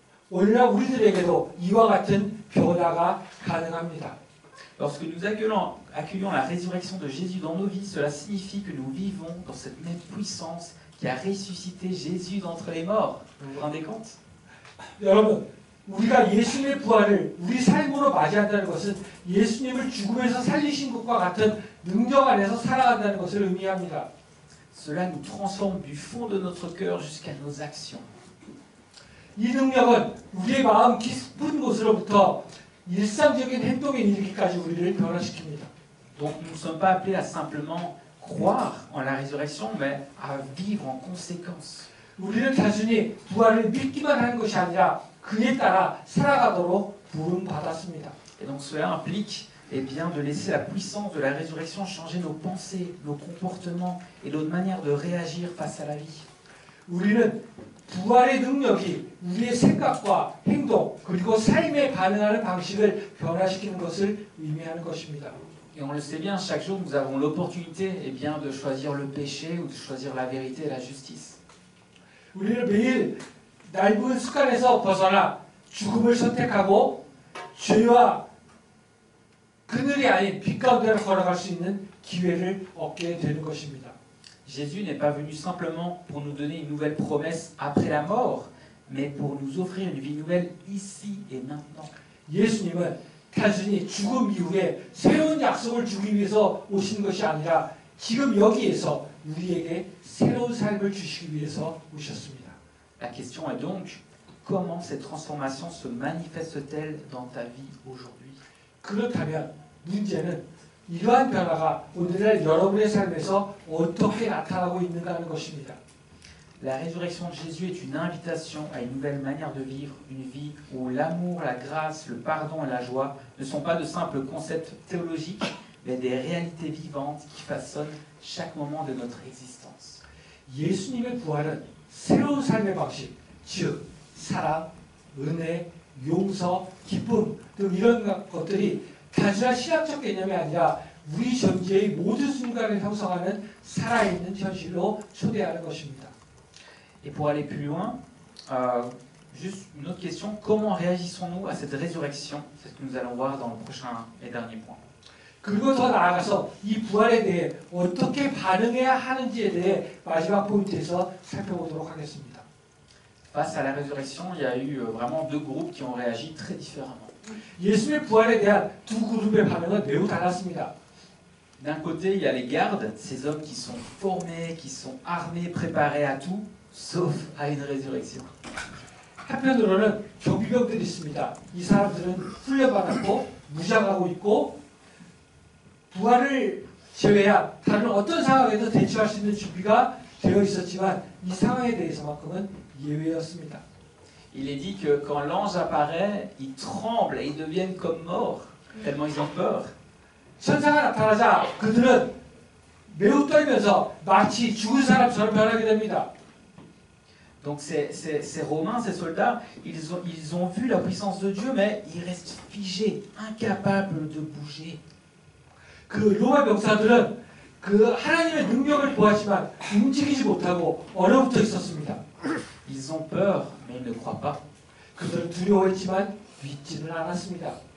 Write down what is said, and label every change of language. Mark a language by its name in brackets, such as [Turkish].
[Korean] 오늘날 우리들에게도 이와 같은 변화가 가능합니다. [French] Lorsque nous accueillons la résurrection de Jésus dans nos vies, cela signifie que nous vivons dans cette même puissance qui a ressuscité Jésus d'entre les morts. Vous vous rendez compte? [Korean] 여러분, 우리가 예수님의 부활을 우리 삶으로 맞이한다는 것은 예수님을 죽음에서 살리신 것과 같은 능력 안에서 살아간다는 것을 의미합니다. [French] Cela nous transforme du fond de notre cœur jusqu'à nos actions. [Korean] 이 능력은 우리의 마음 깊은 곳으로부터 일상적인 행동에 이르기까지 우리를 변화시킵니다. [French] Donc nous ne sommes pas appelés à simplement croire en la résurrection, mais à vivre en conséquence. [Korean] 우리는 단순히 부활을 믿기만 하는 것이 아니라 그에 따라 살아가도록 부름받았습니다. [French] Et donc cela implique eh bien, de laisser la puissance de la résurrection changer nos pensées, nos comportements et notre manière de réagir face à la vie. [Korean] 우리는 부활의 능력이 우리의 생각과 행동 그리고 삶에 반응하는 방식을 변화시키는 것을 의미하는 것입니다. [French] Et on le sait bien, chaque jour nous avons l'opportunité eh bien, de choisir le péché ou de choisir la vérité et la justice. [Korean] 우리는 매일 낡은 습관에서 벗어나 죽음을 선택하고 죄와 그늘이 아닌 빛 가운데로 걸어갈 수 있는 기회를 얻게 되는 것입니다. [French] Jésus n'est pas venu simplement pour nous donner une nouvelle promesse après la mort, mais pour nous offrir une vie nouvelle ici et maintenant. [Korean] 예수님은 단순히 죽음 이후에 새로운 약속을 주기 위해서 오신 것이 아니라 지금 여기에서 우리에게 새로운 삶을 주시기 위해서 오셨습니다. [French] La question est donc, comment cette transformation se manifeste-t-elle dans ta vie aujourd'hui? [Korean] 그렇다면 문제는 이러한 변화가 오늘날 여러분의 삶에서 어떻게 나타나고 있는가는 것입니다. [French] La résurrection de Jésus est une invitation à une nouvelle manière de vivre, une vie où l'amour, la grâce, le pardon et la joie ne sont pas de simples concepts théologiques, mais des réalités vivantes qui façonnent chaque moment de notre existence. [Korean] 예수님의 부활은 새로운 삶의 방식, 즉 사랑, 은혜, 용서, 기쁨 등 이런 것들이 단순한 신학적 개념이 아니라 우리 존재의 모든 순간을 형성하는 살아있는 현실로 초대하는 것입니다. [French] Et pour aller plus loin, juste une autre question, comment réagissons-nous à cette résurrection? C'est ce que nous allons voir dans le prochain et dernier point. [Korean] 그리고 더 나아가서 이 부활에 대해 어떻게 반응해야 하는지에 대해 마지막 포인트에서 살펴보도록 하겠습니다. [French] Face à la résurrection, il y a eu vraiment deux groupes qui ont réagi très différemment. [Korean] 예수님의 부활에 대한 두 그룹의 반응은 매우 달랐습니다. [French] D'un côté, il y a les gardes, ces hommes qui sont formés, qui sont armés, préparés à tout, sauf à une résurrection. [Korean] 한편으로는 경비병들이 있습니다. 이 사람들은 훈련받았고 무장하고 있고 부활을 제외한 다른 어떤 상황에도 대처할 수 있는 준비가 되어 있었지만 이 상황에 대해서만큼은 예외였습니다. [French] Il est dit que quand l'ange apparaît, ils tremblent et ils deviennent comme morts, tellement ils ont peur. [Korean] 천사가 나타나자 그들은 매우 떨면서 마치 죽은 사람처럼 변하게 됩니다. [French] Donc ces Romains, ces soldats, ils ont vu la puissance de Dieu, mais ils restent figés, incapables de bouger. [Korean] 그 로마 병사들은 그 하나님의 능력을 보았지만 움직이지 못하고 얼어붙어 있었습니다. [French] Ils ont peur, mais ils ne croient pas. [Korean] 그들은 두려워했지만 믿지는 않았습니다.